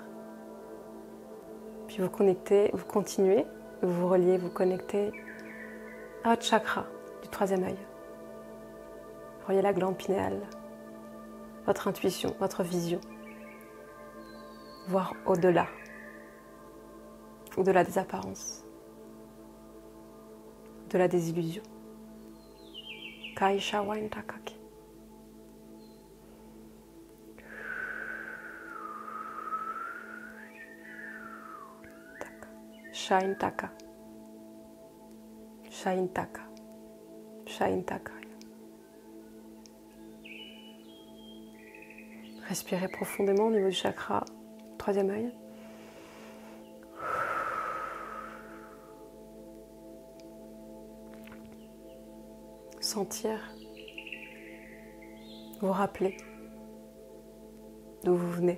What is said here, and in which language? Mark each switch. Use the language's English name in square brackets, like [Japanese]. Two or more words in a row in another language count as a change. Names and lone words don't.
[French] Puis vous connectez, vous continuez, vous vous reliez, vous connectez à votre chakra du troisième œil. Reliez la glande pinéale, votre intuition, votre vision. Voir au-delà des apparences, au-delà des illusions. Kai Shawain Takaki. Shain Taka. Shain Taka. Shain Taka. Respirez profondément au niveau du chakra, troisième œil. Sentir, vous rappeler d'où vous venez.